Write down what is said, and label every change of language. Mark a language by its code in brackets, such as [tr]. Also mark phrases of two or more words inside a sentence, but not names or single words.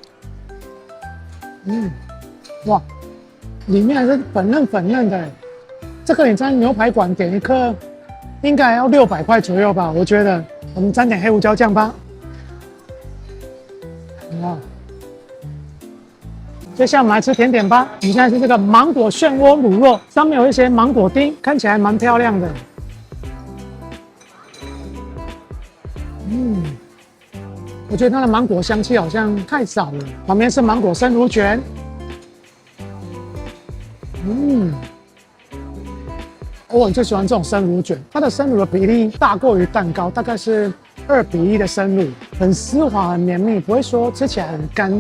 [zh] 哇，裡面還是粉嫩粉嫩的。這個你在牛排館點一顆，應該要600塊左右吧？我覺得，我們沾點黑胡椒醬吧。哇！接下來我們來吃甜點吧。我們現在是這個芒果漩渦乳酪，上面有一些芒果丁，看起來蠻漂亮的。我覺得它的芒果香氣好像太少了。旁邊是芒果生乳捲。歐文最喜歡這種生乳捲，它的生乳的比例大過於蛋糕，大概是2:1的生乳，很絲滑，很綿密，不會說吃起來很乾。